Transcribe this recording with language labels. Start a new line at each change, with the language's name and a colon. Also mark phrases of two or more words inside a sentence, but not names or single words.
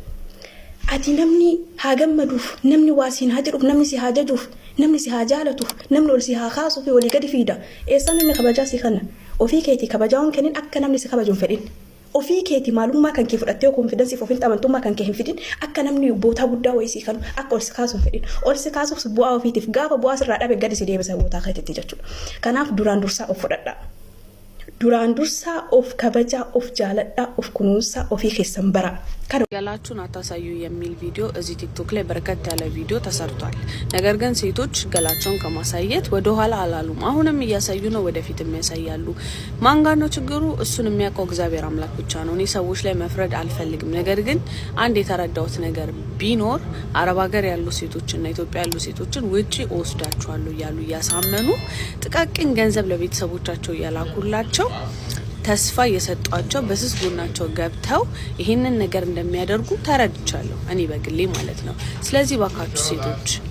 Oromo: Ati namni haa gammaduuf namni waa siin haa jedhuuf namni si haa jajuuf namni si haa jaalatuuf namni ol si haa kaasuuf walii gadi fiida eessa namni kabajaa si kana ofii keetii kabajaa kennin akka namni si kabajuun fedhin ofii keetii maalummaa kan kee fudhattee konfidensiif ofiin amantummaa kan kee hin fidin akka namni bootaa guddaa wayii si kanu akka ol si kaasuun fedhin ol si kaasuuf bu'aa ofiitiif gaafa bu'aa sirraa dhabe gadi si deebisa bootaa keetitti jechuudha kanaaf duraan dursaa of fudhadhaa. Duraan dursaa of kabajaa of jaaladhaa of kunuunsaa ofii keessan bara
Amharic: ገላችሁን አታሳዩ የሚል ቪዲዮ እዚህ ቲክቶክ ላይ በርከት ያለ ቪዲዮ ተሰርቷል። ነገር ግን ሴቶች ገላቸውን ከማሳየት ወደ ኋላ አላሉም። አሁንም እያሳዩ ነው፣ ወደፊትም ያሳያሉ። ማን ጋር ነው ችግሩ? እሱን የሚያውቀው እግዚአብሔር አምላክ ብቻ ነው። እኔ ሰዎች ላይ መፍረድ አልፈልግም። ነገር ግን አንድ የተረዳሁት ነገር ቢኖር አረብ ሀገር ያሉ ሴቶችና ኢትዮጵያ ያሉ ሴቶችን ውጪ ወስዳቸዋለሁ እያሉ እያሳመኑ ጥቃቅን ገንዘብ ለቤተሰቦቻቸው እያላኩላቸው ተስፋ የሰጧቸው በስስ ጎናቸው ገብተው ይሄንን ነገር እንደሚያደርጉ ተረድቻለሁ እኔ በግሌ ማለት ነው። ስለዚህ ባካችሁ ሴቶች